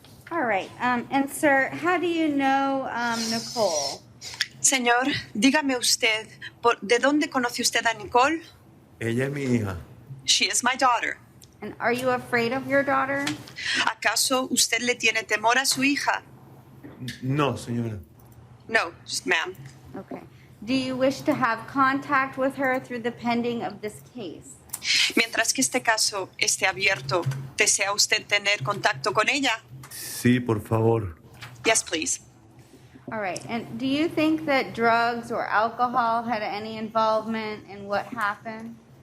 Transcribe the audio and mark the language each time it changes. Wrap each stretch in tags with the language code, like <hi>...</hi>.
<en>All right, and sir, how do you know Nicole?</en> <es>Señor, dígame usted, ¿de dónde conoce usted a Nicole? Ella es mi hija.</es> <en>She is my daughter. And are you afraid of your daughter?</en> <es>¿Acaso usted le tiene temor a su hija? No, señora.</es> <en>No, ma'am. Okay. Do you wish to have contact with her through the pending of this case?</en> <es>Mientras que este caso esté abierto, ¿desea usted tener contacto con ella? Sí, por favor.</es> <en>Yes, please. All right, and do you think that drugs or alcohol had any involvement in what happened?</en>